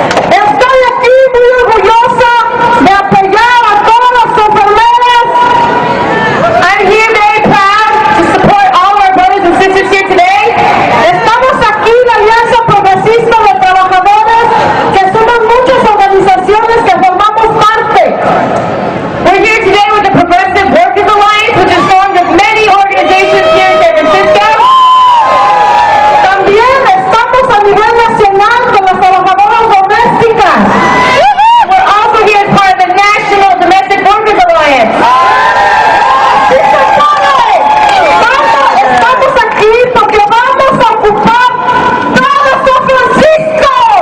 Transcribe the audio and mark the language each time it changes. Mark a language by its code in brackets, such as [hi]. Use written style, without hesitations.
[es] Estoy aquí muy orgullosa de apoyar a todas las enfermeras. [en] I'm here very proud to support all our brothers and sisters here today. [es] Estamos aquí la Alianza Progresista de Trabajadores, que somos muchas organizaciones que formamos parte. [en] We're here today with the Progressive Workers Alliance, which is formed of many organizations here in San Francisco. [es] También estamos a nivel nacional con las trabajadoras domésticas. [en] We're also here as part of the National Domestic Workers Alliance. [es] Estamos aquí porque vamos a ocupar todo San Francisco.